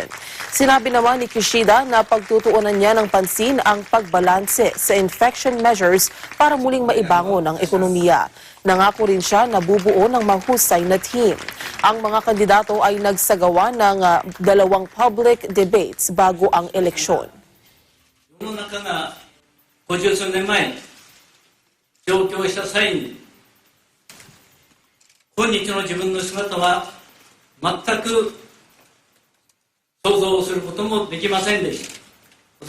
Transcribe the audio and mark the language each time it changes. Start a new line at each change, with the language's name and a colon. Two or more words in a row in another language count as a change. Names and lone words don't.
Filipino: Sinabi naman ni Kishida na pagtutuunan niya ng pansin ang pagbalanse sa
English: infection measures
Filipino: para muling maibangon ang ekonomiya. Nangako rin siya na bubuo ng mahusay na team. Ang mga kandidato ay nagsagawa ng dalawang
English: public debates
Filipino: bago ang eleksyon.
Japanese: 世の中が50数年前上京した際に今日の自分の姿は全く想像することもできませんでした。